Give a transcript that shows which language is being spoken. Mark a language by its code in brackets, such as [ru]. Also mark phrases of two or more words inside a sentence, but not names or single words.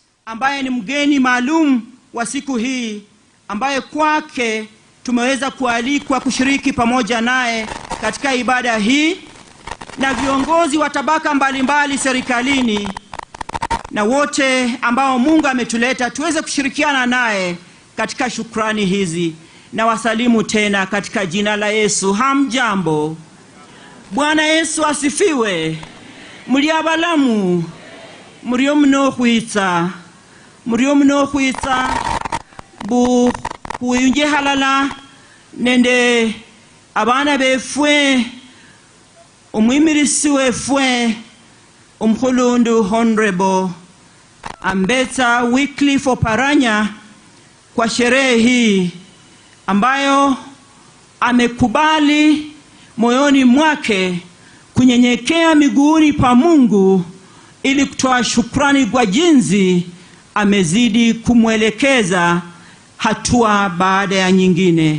[sw] ambaye ni mgeni maalum wa siku hii, ambaye kwake tumeweza kualikwa kushiriki pamoja naye katika ibada hii, na viongozi wa tabaka mbalimbali serikalini na wote ambao Mungu ametuleta tuweze kushirikiana naye katika shukrani hizi. Na wasalimu tena katika jina la Yesu. Hamjambo. Bwana Yesu asifiwe. [luy] Mliabalamu, mrio mno khwitsa bu kuyunje halala nende abana befwe, umwimirisi wefwe umkhulundu [sw] Honorable Ambetha Wycliffe Oparanya kwa sherehe hii ambayo amekubali moyoni mwake kunyenyekea miguuni pa Mungu ili kutoa shukrani kwa jinsi amezidi kumwelekeza hatua baada ya nyingine.